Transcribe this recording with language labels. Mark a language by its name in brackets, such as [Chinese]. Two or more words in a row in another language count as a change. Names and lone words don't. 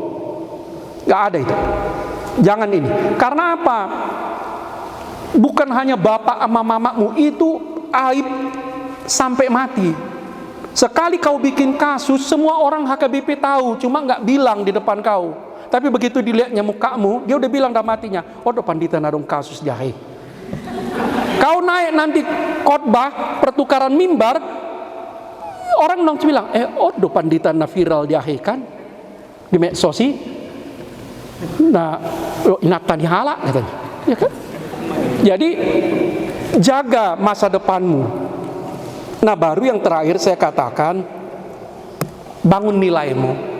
[Indonesian] Gak ada itu. Jangan ini. Karena apa? Bukan hanya bapak sama mamamu, itu aib sampai mati. Sekali kau bikin kasus, semua orang HKBP tahu, cuma nggak bilang di depan kau. Tapi begitu dilihatnya mukamu, dia udah bilang dalam hatinya, [Batak Toba] oh do pandita nadong kasus jahe. [Indonesian] Kau naik nanti khotbah pertukaran mimbar, orang dong bilang, [Batak Toba] oh do pandita na viral jahe kan di medsosi. [Indonesian] Nah, inatan dihala katanya, ya kan? Jadi jaga masa depanmu. Nah, baru yang terakhir saya katakan, bangun nilaimu.